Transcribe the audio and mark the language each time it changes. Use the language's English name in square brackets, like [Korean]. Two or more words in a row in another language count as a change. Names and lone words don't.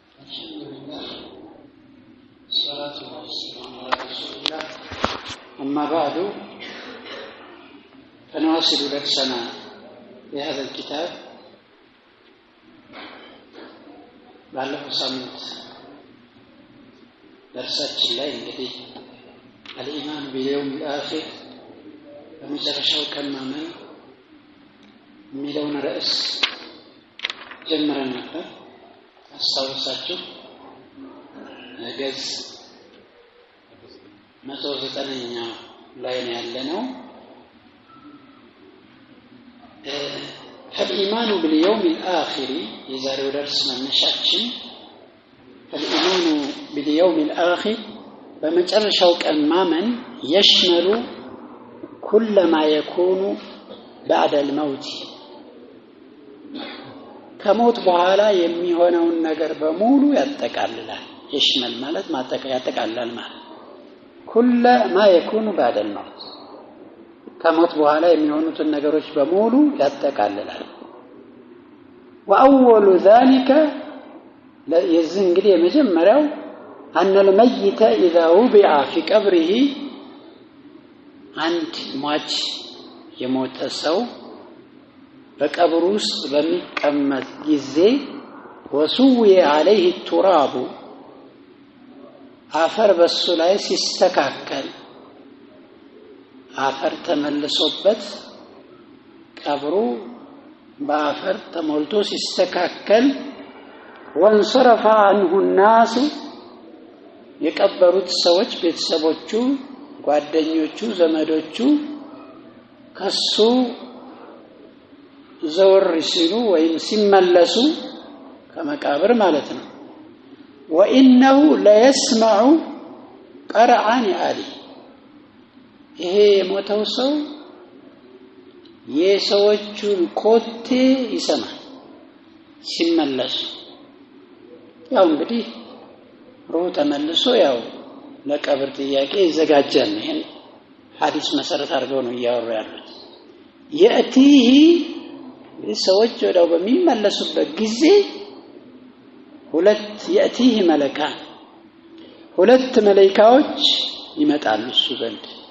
[Arabic] الصلاة والسلام على رسول الله أما بعد فنواصل درسنا بهذا الكتاب [Amharic] ባለፈው ሳምንት درساችን ላይ እንግዲህ [Arabic] الإيمان باليوم الآخر [Amharic] በመጨረሻው ቀን ማመን የሚለውን ርዕስ ጀምረን ነበር። አስታውሳችሁ ገጽ 190ኛ ላይ ነው ያለነው። [Arabic] فالإيمان باليوم الآخر [Amharic] የዛሬው درس መነሻችን [Arabic] فالإيمان باليوم الآخر [Amharic] በመጨረሻው ቀን ማመን [Arabic] يشمل كل ما يكون بعد الموت [Amharic] ከሞት በኋላ የሚሆነውን ነገር በሙሉ ያጠቃልላል። يشمل ማለት ያጠቃልላል ማለት [Arabic] كل ما يكون بعد الموت [Amharic] ከሞት በኋላ የሚሆኑትን ነገሮች በሙሉ ያጠቃልላል። [Arabic] وأول ذلك [Amharic] የዚህ እንግዲህ የመጀመሪያው [Arabic] أن الميت إذا وضع في قبره [Amharic] አንድ ሟች የሞተ ሰው በቀብሩ ውስጥ በሚቀመጥ ጊዜ [Arabic] وسوي عليه التراب [Amharic] አፈር በሱ ላይ ሲስተካከል አፈር ተመልሶበት ቀብሩ በአፈር ተሞልቶ ሲስተካከል [Arabic] وانصرف عنه الناس [Amharic] የቀበሩት ሰዎች ቤተሰቦቹ ጓደኞቹ ዘመዶቹ ከሱ ዘወር ሲሉ ወይም ሲመለሱ ከመቃብር ማለት ነው። [Arabic] وإنه لا يسمع قرعا علي [Amharic] ይሄ የሞተው ሰው የሰዎቹን ኮቴ ይሰማል ሲመለሱ። ያው እንግዲህ ሩህ ተመልሶ ያው ለቀብር ጥያቄ ይዘጋጃል። ይሄን ሐዲስ መሰረት አድርገው ነው እያወሩ ያሉት። يأتيه ሰዎች ወደው በሚመለሱበት ጊዜ ሁለት يأتيه መለካን ሁለት መላእክቶች ይመጣሉ እሱ ዘንድ